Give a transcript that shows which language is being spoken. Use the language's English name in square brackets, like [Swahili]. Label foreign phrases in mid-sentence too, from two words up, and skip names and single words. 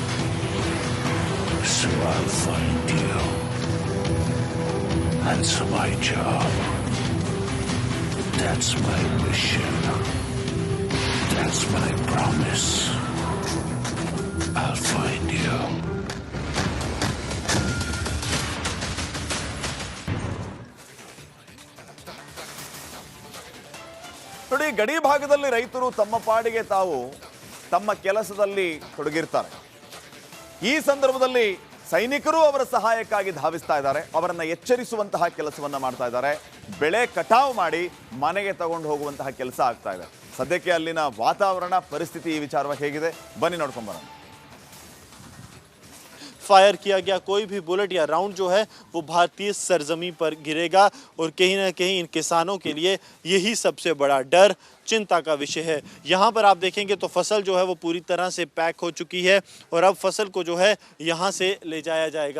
[English] So I'll find you. That's my job. That's my mission. That's my promise. I'll find you. [Kannada] ನೋಡಿ, ಗಡಿ ಭಾಗದಲ್ಲಿ ರೈತರು ತಮ್ಮ ಪಾಡಿಗೆ ತಾವು ತಮ್ಮ ಕೆಲಸದಲ್ಲಿ ತೊಡಗಿರ್ತಾರೆ. ಈ ಸಂದರ್ಭದಲ್ಲಿ ಸೈನಿಕರು ಅವರ ಸಹಾಯಕ್ಕಾಗಿ ಧಾವಿಸ್ತಾ ಇದ್ದಾರೆ, ಅವರನ್ನು ಎಚ್ಚರಿಸುವಂತಹ ಕೆಲಸವನ್ನ ಮಾಡ್ತಾ ಇದ್ದಾರೆ. ಬೆಳೆ ಕಟಾವು ಮಾಡಿ ಮನೆಗೆ ತಗೊಂಡು ಹೋಗುವಂತಹ ಕೆಲಸ ಆಗ್ತಾ ಇದೆ. ಸದ್ಯಕ್ಕೆ ಅಲ್ಲಿನ ವಾತಾವರಣ ಪರಿಸ್ಥಿತಿ ಈ ವಿಚಾರವಾಗಿ ಹೇಗಿದೆ ಬನ್ನಿ ನೋಡ್ಕೊಂಡು ಬರೋಣ. [Hindi] फायर किया गया कोई भी बुलेट या राउंड जो है वो भारतीय सरजमी पर गिरेगा और कहीं ना कहीं इन किसानों के लिए यही सबसे बड़ा डर, चिंता का विषय है। यहाँ पर आप देखेंगे तो फसल जो है वो पूरी तरह से पैक हो चुकी है और अब फसल को जो है यहाँ से ले जाया जाएगा।